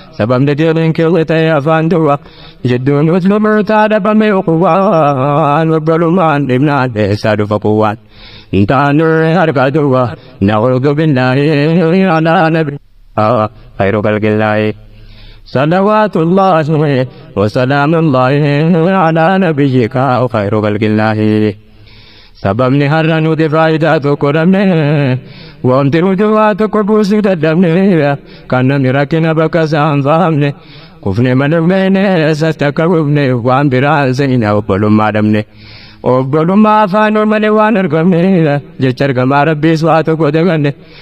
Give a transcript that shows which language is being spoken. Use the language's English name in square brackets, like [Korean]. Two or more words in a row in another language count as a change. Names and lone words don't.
[Oromo] Sababni diiniin keewwe ta'e afaan duwwaa. Jidduun Musliimotaa dhabame kuwwaa. Obbolummaan dhibnaan eessaa dhufa kuwwaan? Intaanuu harka duwwaa. [Arabic] نعوذ بالله على نبي. خير خلق الله. صلوات الله وسلام الله على نبيك خير خلق الله. [Oromo] Sababni har'a nuti faayidaa tokko dhabne, wanti nuti waa tokko buusuu dadhabne, kan namni rakkina bakka isaa hin fahamne, kufne malee beene, eessatti akka kufne, waan biraa seena obbolummaa dhabne. Obbolummaa afaan ol malee waan argamne, jecha ergamaa Rabbiis waa tokko daganne.